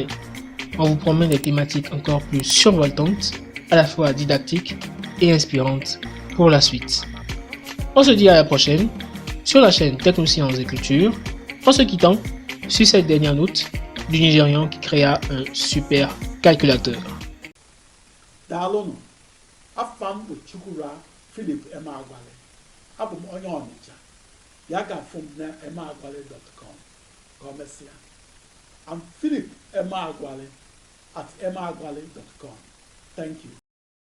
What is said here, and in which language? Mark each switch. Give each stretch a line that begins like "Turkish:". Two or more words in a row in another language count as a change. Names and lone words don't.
French: On vous promet des thématiques encore plus survoltantes, à la fois didactiques et inspirantes pour la suite. On se dit à la prochaine sur la chaîne Technosciences et Culture, en se quittant sur cette dernière note du Nigérian qui créa un super calculateur.
Igbo: Daalụnụ, afọ m bụ Chukwura Philip Emeagwali, abụ m onye Ọnịcha, ya ga-afụ m na emeagwali.com ka o mesịa.
English: I'm Philip Emeagwali at emeagwali.com. Thank you.